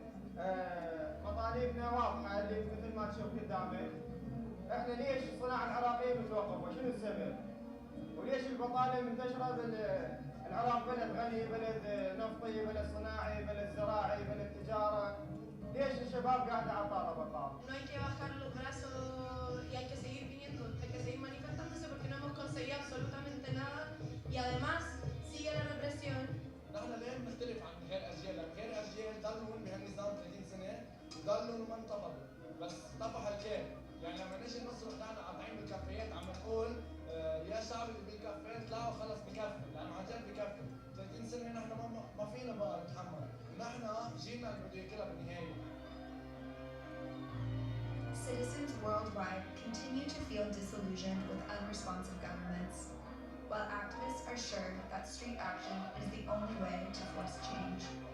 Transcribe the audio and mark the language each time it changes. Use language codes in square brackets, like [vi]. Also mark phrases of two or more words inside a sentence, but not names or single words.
[ar] مطالبنا واضحة اللي مثل ما تشوف قدامك. احنا ليش الصناعة العراقية متوقفة؟ شنو السبب؟ وليش البطالة منتشرة بالعراق؟ بلد غني، بلد نفطي، بلد صناعي، بلد زراعي، بلد تجارة. ليش الشباب قاعدة على طاولة بطالة؟ [es] No hay que bajar los brazos y hay que seguir viniendo, hay que seguir manifestándose porque no hemos conseguido absolutamente nada y además sigue la represión. [ar] نحن ليه بنختلف عن غير أجيال؟ لأن غير أجيال ضلوا بهالنظام 30 سنة وضلوا ما انطبقوا، بس طفح الكيل. يعني لما نجي نصرخ نحن قاطعين بالكافيات عم نقول يا شعب اللي بالكافيات طلعوا خلص بكفي، لأنه عن جد بكفي. 30 سنة نحن ما فينا بقى نتحمل، نحن جينا اللي بده ياكلها بالنهاية. [en] Citizens worldwide continue to feel disillusioned with unresponsive governments, while activists are sure that street action is the only way to force change.